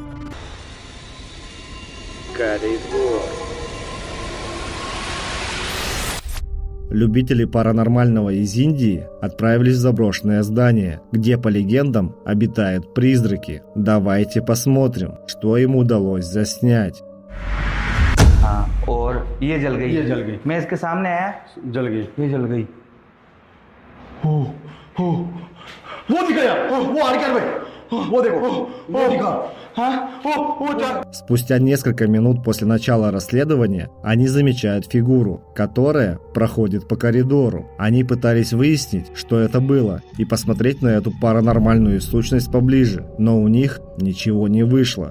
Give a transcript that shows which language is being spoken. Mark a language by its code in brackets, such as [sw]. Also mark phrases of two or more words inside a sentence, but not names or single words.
[ru] Коридор. Любители паранормального из Индии отправились в заброшенное здание, где, по легендам, обитают призраки. Давайте посмотрим, что ему удалось заснять. [hi] और ये जल गई मैं इसके सामने आया जल गई ये जल गई वो दिख गया वो आ रहा है वो देखो वो दिखा [ru] Спустя несколько минут после начала расследования они замечают фигуру, которая проходит по коридору. Они пытались выяснить, что это было, и посмотреть на эту паранормальную сущность поближе, но у них ничего не вышло.